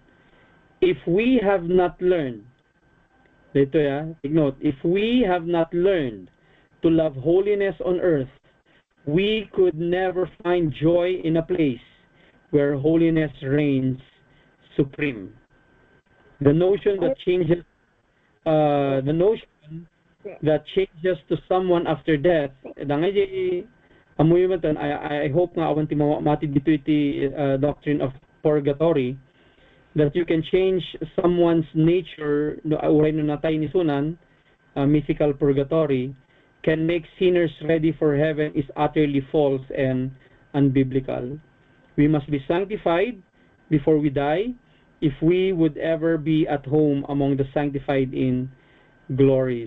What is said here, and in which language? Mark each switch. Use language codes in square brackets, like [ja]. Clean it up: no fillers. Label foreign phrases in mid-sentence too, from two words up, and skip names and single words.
[en] If we have not learned, take note, if we have not learned to love holiness on earth, we could never find joy in a place where holiness reigns supreme. The notion that changes to someone after death, I hope [ilo] nga awan ti mati dito iti [en] doctrine of purgatory, that you can change someone's nature, [ilo] uray no natay ni sunan, [en] mythical purgatory, can make sinners ready for heaven is utterly false and unbiblical. We must be sanctified before we die if we would ever be at home among the sanctified in glory.